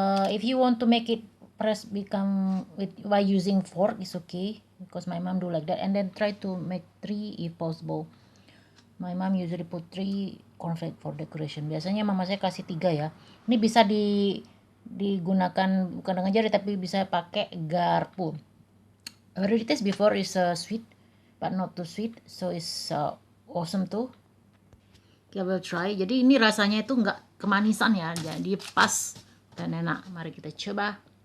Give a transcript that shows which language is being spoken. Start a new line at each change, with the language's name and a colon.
English: If you want to make it press become by using fork is okay, because my mom do like that, and then try to make 3 if possible. My mom usually put 3 cornflake for decoration.
Indonesian: Biasanya mama saya kasih 3 ya. Ini bisa digunakan bukan dengan jari tapi bisa pakai garpu.
English: I already taste before, is sweet but not too sweet, so it's awesome too. Kita will try.
Indonesian: Jadi ini rasanya itu nggak kemanisan ya, jadi pas dan enak. Mari kita coba.